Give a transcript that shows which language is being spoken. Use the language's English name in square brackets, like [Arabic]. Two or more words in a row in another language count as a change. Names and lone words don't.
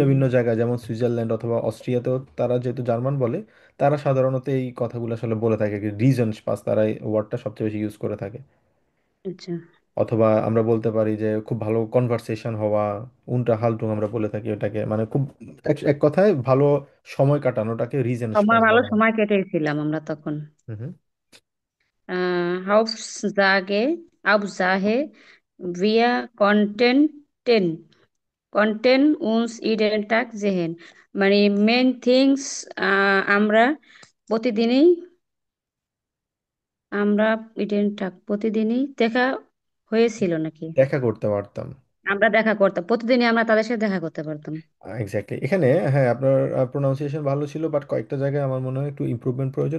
[Bangla] ভিন্ন ভিন্ন জায়গায় যেমন সুইজারল্যান্ড অথবা অস্ট্রিয়াতেও তারা যেহেতু জার্মান বলে, তারা সাধারণত এই কথাগুলো আসলে বলে থাকে, [German] Riesen Spaß [Bangla] তারা এই ওয়ার্ডটা সবচেয়ে বেশি ইউজ করে থাকে। আচ্ছা, অথবা আমরা বলতে পারি যে খুব ভালো কনভারসেশন হওয়া, উনটা হালটুং আমরা বলে থাকি ওটাকে, মানে খুব এক এক কথায় ভালো সময় কাটানোটাকে রিজন সময় পাস ভালো বলা হয়। সময় কেটেছিলাম আমরা তখন। হুম। [German] Hauptsache, wir konnten uns jeden Tag sehen, [Bangla] মানে [English] main things, [Bangla] আমরা প্রতিদিনই আমরা প্রতিদিনই দেখা হয়েছিল নাকি? দেখা করতে পারতাম। আমরা দেখা করতাম প্রতিদিনই, আমরা তাদের সাথে দেখা করতে পারতাম। এক্স্যাক্টলি, এখানে হ্যাঁ আপনার প্রোনাউন্সিয়েশন ভালো ছিল, বাট কয়েকটা জায়গায় আমার মনে হয় একটু ইমপ্রুভমেন্ট প্রয়োজন।